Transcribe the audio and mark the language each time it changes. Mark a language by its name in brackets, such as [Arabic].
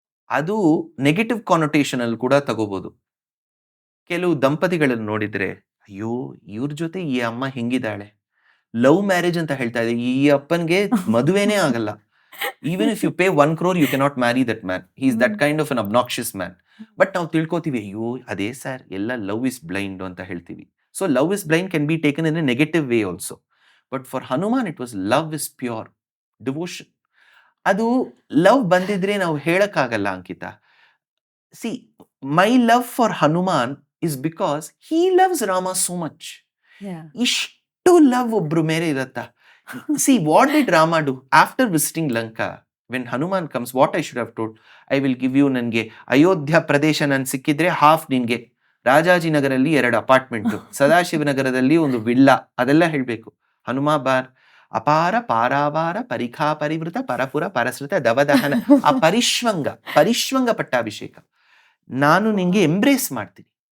[Kannada] ಅದು ನೆಗೆಟಿವ್ ಕಾನೋಟೇಷನ್ ಅಲ್ಲಿ ಕೂಡ ತಗೋಬಹುದು. ಕೆಲವು ದಂಪತಿಗಳನ್ನು ನೋಡಿದ್ರೆ, ಅಯ್ಯೋ ಇವ್ರ ಜೊತೆ ಈ ಅಮ್ಮ ಹೆಂಗಿದ್ದಾಳೆ, ಲವ್ ಮ್ಯಾರೇಜ್ ಅಂತ ಹೇಳ್ತಾ ಇದೆ, ಈ ಅಪ್ಪನ್ಗೆ ಮದುವೆನೇ ಆಗಲ್ಲ. [English] Even if you pay 1 crore you cannot marry that man. He is that kind of an obnoxious man. [Kannada] But ನಾವು ತಿಳ್ಕೊತೀವಿ, ಅಯ್ಯೋ ಅದೇ ಸರ್ ಎಲ್ಲ [English] love is blind [Kannada] ಅಂತ ಹೇಳ್ತೀವಿ. [English] So love is blind can be taken in a negative way also. But for Hanuman it was love is pure devotion. [Kannada] ಅದು love ಬಂದಿದ್ರೆ ನಾವು ಹೇಳಕ್ಕಾಗಲ್ಲ ಅಂಕಿತ. [English] See, my love for Hanuman is because he loves Rama so much. [Kannada] ಇಷ್ಟು love ಒಬ್ರು ಮೇಲೆ ಇರತ್ತಾ? [English] See, what did Rama do after visiting Lanka? When Hanuman comes, what I should have told? I will give you [Kannada] ನನಗೆ ಅಯೋಧ್ಯ ಪ್ರದೇಶ ನನ್ ಸಿಕ್ಕಿದ್ರೆ half ನಿನ್ಗೆ, ರಾಜಾಜಿನಗರಲ್ಲಿ 2 apartment, ಸದಾಶಿವನಗರದಲ್ಲಿ 1 villa, ಅದೆಲ್ಲ ಹೇಳ್ಬೇಕು. [Sanskrit] ಹನುಮ ಬಾರ್ ಅಪಾರ ಪಾರಾವಾರ ಪರಿಖಾ ಪರಿವೃತ ಪರಪುರ ಪರಸೃತ ದವದಹನ, ಆ ಪರಿಶ್ವಂಗ ಪಟ್ಟಾಭಿಷೇಕ [Kannada] ನಾನು ನಿಂಗೆ ಎಂಬ್ರೇಸ್ ಮಾಡ್ತೀನಿ.